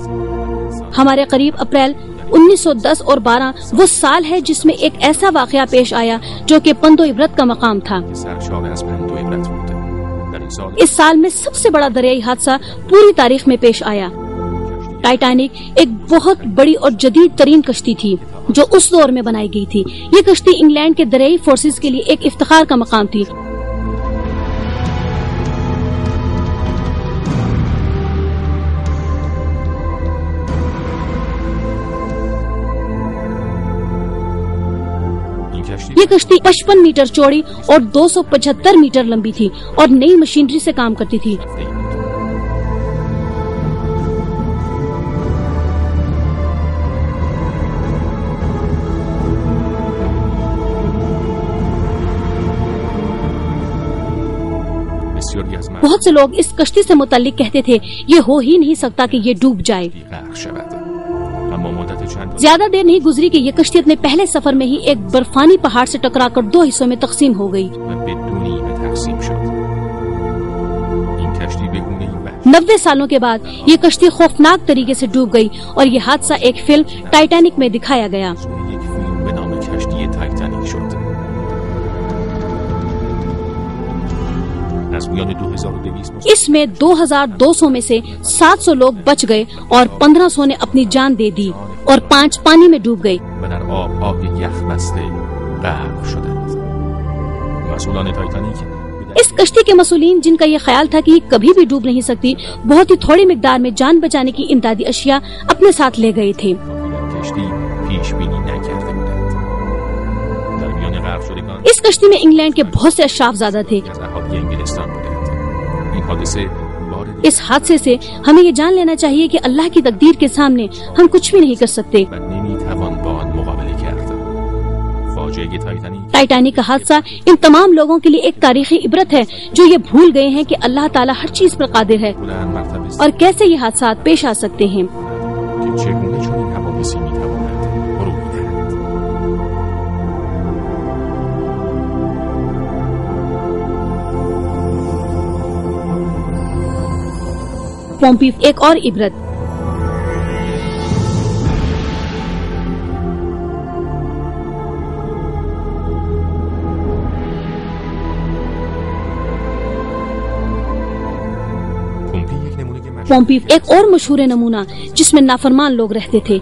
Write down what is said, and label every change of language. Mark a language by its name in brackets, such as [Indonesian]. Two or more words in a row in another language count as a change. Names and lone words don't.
[Urdu] ہمارے قریب اپریل 1910 اور 12 وہ سال ہے جس میں ایک ایسا واقعہ پیش آیا جو کہ پند و عبرت کا مقام تھا۔ [Persian] سرشار از پند و عبرت بود. در این سال [Urdu] اس سال میں سب سے بڑا دریائی حادثہ پوری تاریخ میں پیش آیا۔ ٹائٹینک ایک بہت بڑی اور جدید ترین کشتی تھی جو اس دور میں بنائی گئی تھی۔ یہ کشتی انگلینڈ کے دریائی فورسز کے لیے ایک افتخار کا مقام تھی۔ یہ کشتی 55 میٹر چوڑی اور 275 میٹر لمبی تھی اور نئی مشینری سے کام کرتی تھی۔ [Persian] بسیاری از [Urdu] بہت سے لوگ اس کشتی سے متعلق کہتے تھے یہ ہو ہی نہیں سکتا کہ یہ ڈوب جائے۔ [Persian] غرق شود. اما مدت چند روز [Urdu] زیادہ دیر نہیں گزری کہ یہ کشتی اپنے پہلے سفر میں ہی ایک برفانی پہاڑ سے ٹکرا کر 2 حصوں میں تقسیم ہو گئی۔ [Persian] به دو نیمه تقسیم شد. این کشتی به گونه‌ای وحشی [Urdu] 90 سالوں کے بعد یہ کشتی خوفناک طریقے سے ڈوب گئی اور یہ حادثہ ایک فلم ٹائٹینک میں دکھایا گیا۔ [Persian] یک فیلم به نام کشتی تایتانیک شد. از میان 2200 [Urdu] اس میں 2200 میں سے 700 لوگ بچ گئے اور 1500 نے اپنی جان دے دی اور 5 پانی میں ڈوب گئے۔ [Persian] و در آبهای یخ بسته غرق شدند. مسئولان تایتانیک [Urdu] اس کشتی کے مسئولین جن کا یہ خیال تھا کہ یہ کبھی بھی ڈوب نہیں سکتی، بہت ہی تھوڑی مقدار میں جان بچانے کی امدادی اشیاء اپنے ساتھ لے گئے تھے۔ [Persian] کشتی پیش بینی نکرده بودند. در میان غرق شدگان [Urdu] اس کشتی میں انگلینڈ کے بہت سے اشراف زادہ تھے۔ [Persian] از اهالی انگلستان بودند. این حادثه وارد [Urdu] اس حادثے سے ہمیں یہ جان لینا چاہیے کہ اللہ کی تقدیر کے سامنے ہم کچھ بھی نہیں کر سکتے۔ [Persian] و نمیتوان با آن مقابله کرد. فاجعه تایتانیک [Urdu] ٹائٹینک کا حادثہ ان تمام لوگوں کے لیے ایک تاریخی عبرت ہے جو یہ بھول گئے ہیں کہ اللہ تعالیٰ ہر چیز پر قادر ہے [Persian] بلند مرتبه [Urdu] اور کیسے یہ حادثات پیش آ سکتے ہیں۔ [Persian] که چگونه چنین حوادثی میتواند رخ بدهد. [Urdu] پومپی ایک اور عبرت۔ پومپی ایک اور مشہور نمونہ جس میں نافرمان لوگ رہتے تھے۔